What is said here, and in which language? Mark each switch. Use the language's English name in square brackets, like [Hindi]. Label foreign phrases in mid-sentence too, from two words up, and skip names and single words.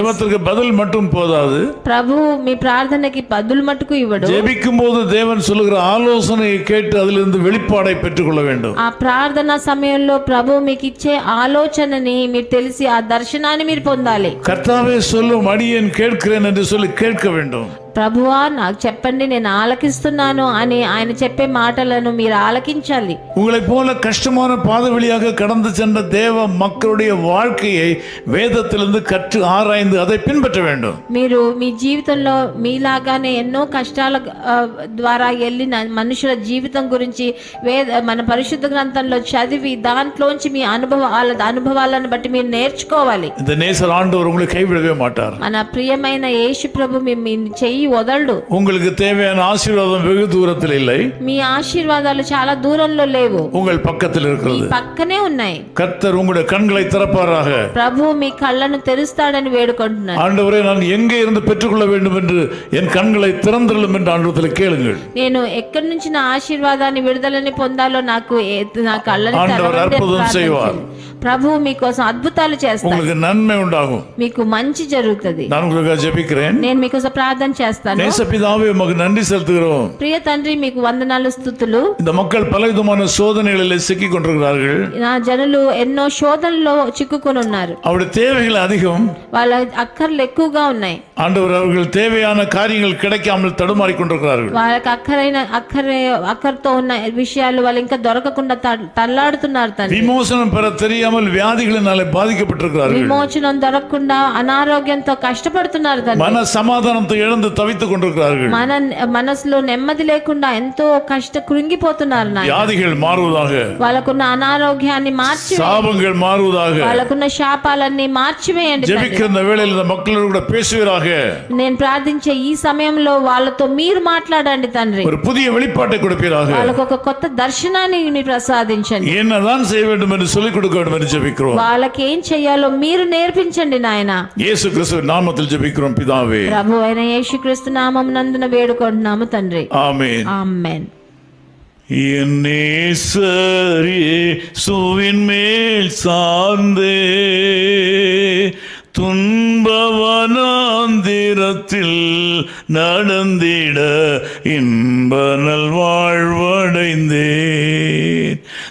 [Tamil] ஜெபத்துக்கு பதில் மட்டும் போதாது. [Telugu] ప్రభు మీ ప్రార్థనకి బదులు మట్టుకు ఇవ్వడు. [Tamil] ஜெபிக்கும் போது தேவன் சொல்லுகிற ஆலோசனையை கேட்டு அதிலிருந்து வெளிப்பாடை பெற்றுக்கொள்ள வேண்டும். [Telugu] ఆ ప్రార్థన సమయంలో ప్రభు మీకు ఇచ్చే ఆలోచనని మీరు తెలిసి ఆ దర్శనాన్ని మీరు పొందాలి. [Tamil] கர்த்தாவே சொல்லும் அடியேன் கேட்கிறேன் என்று சொல்லி கேட்க வேண்டும். [Telugu] ప్రభువా నాకు చెప్పండి నేను ఆలకిస్తున్నాను అని ఆయన చెప్పే మాటలను మీరు ఆలకించాలి. [Tamil] உங்களை போல கஷ்டமான பாதை வழியாக கடந்து சென்ற தேவ மக்களுடைய வாழ்க்கையை வேதத்திலிருந்து கற்று ஆராய்ந்து அதை பின்பற்ற வேண்டும். [Telugu] మీరు మీ జీవితంలో మీలాగానే ఎన్నో కష్టాల ద్వారా వెళ్ళిన మనుషుల జీవితం గురించి మన పరిశుద్ధ గ్రంథంలో చదివి దాంట్లోంచి మీ అనుభవాలను బట్టి మీరు నేర్చుకోవాలి. [Tamil] இந்த நேசர் ஆண்டவர் உங்களை கைவிடவே மாட்டார். [Telugu] మన ప్రియమైన యేసు ప్రభు మీ చెయ్యి వదలడు. [Tamil] உங்களுக்கு தேவையான ஆசீர்வாதம் வெகு தூரத்தில் இல்லை. [Telugu] మీ ఆశీర్వాదాలు చాలా దూరంలో లేవు, [Tamil] உங்கள் பக்கத்தில் இருக்கிறது. [Telugu] పక్కనే ఉన్నాయి. [Tamil] கர்த்தர் உங்களுடைய கண்களை திறப்பாராக. [Telugu] ప్రభు మీ కళ్ళను తెరుస్తాడని వేడుకుంటున్నాను. [Tamil] ஆண்டவரே நான் எங்கே இருந்து பெற்றுக்கொள்ள வேண்டும் என்று என் கண்களை திறந்தருளும் என்று ஆண்டவரிடத்தில் கேளுங்கள். [Telugu] నేను ఎక్కడి నుంచి నా ఆశీర్వాదాన్ని విడుదలని పొందాలో నాకు నా కళ్ళని తెరవండి. ప్రభు మీకోసం అద్భుతాలు చేస్తాడు. [Tamil] உங்களுக்கு நன்மை உண்டாகும். [Telugu] మీకు మంచి జరుగుతుంది. [Tamil] நான் உங்களுக்காக ஜெபிக்கிறேன். [Telugu] నేను మీకోసం ప్రార్థన చేస్తాను. [Tamil] நேசபிதாவே உமக்கு நன்றி செலுத்துகிறோம். [Telugu] ప్రియ తండ్రి మీకు వందనాలు స్తుతులు. [Tamil] இந்த மக்கள் பலவிதமான சோதனைகளில் சிக்கிக் கொண்டிருக்கிறார்கள். [Telugu] నా జనులు ఎన్నో శోధనలో చిక్కుకొని ఉన్నారు. [Tamil] அவருடைய தேவைகள் அதிகம். [Telugu] వాళ్ళ అక్కర్లు ఎక్కువగా ఉన్నాయి. [Tamil] ஆண்டவர் அவர்கள் தேவையான காரியங்கள் கிடைக்காமல் தடுமாறிக் கொண்டிருக்கிறார்கள். [Telugu] వాళ్ళకి అక్కరతో ఉన్న విషయాలు వాళ్ళు ఇంకా దొరకకుండా తల్లాడుతున్నారు తండ్రి. [Tamil] విమోచనం பெற தெரியாமல் வியாதிகளினாலே பாதிக்கப்பட்டிருக்கிறார்கள். [Telugu] విమోచనం దొరకకుండా అనారోగ్యంతో కష్టపడుతున్నారు తండ్రి. [Tamil] மன சமாதானத்தை இழந்து தவித்துக் கொண்டிருக்கிறார்கள். [Telugu] మనసులో నెమ్మది లేకుండా ఎంతో కృంగిపోతున్నారు. [Tamil] வியாதிகள் மாறுவதாக. [Telugu] వాళ్ళకున్న అనారోగ్యాన్ని మార్చి [Tamil] சாபங்கள் மாறுவதாக. [Telugu] వాళ్ళకున్న శాపాలన్నీ మార్చివేయండి. [Tamil] ஜெபிக்கிற வேளையில் இந்த மக்களோடு கூட பேசுவீராக. [Telugu] నేను ప్రార్థించే ఈ సమయంలో వాళ్ళతో మీరు మాట్లాడండి తండ్రి. [Tamil] ஒரு புதிய வெளிப்பாட்டை கொடுப்பீராக. [Telugu] వాళ్ళకు ఒక కొత్త దర్శనాన్ని మీరు ప్రసాదించండి. [Tamil] என்னதான் செய்ய வேண்டும் என்று சொல்லிக் கொடுக்க வேண்டும் என்று ஜெபிக்கிறோம். [Telugu] వాళ్ళకి ఏం చేయాలో మీరు నేర్పించండి నాయన. [Tamil] இயேசு கிறிஸ்துவின் நாமத்தில் ஜெபிக்கிறோம் பிதாவே. [Telugu] ప్రభు అయిన యేసుక్రీస్తు నామమునందున వేడుకుంటున్నాము తండ్రి. [Tamil] ஆமென். [Telugu] ఆమేన్. [Tamil] என் நேசர் இயேசுவின் மேல் சார்ந்தே துன்பவனாந்திரத்தில் நடந்திட இன்ப நல்வாழ்வடைந்தேன்.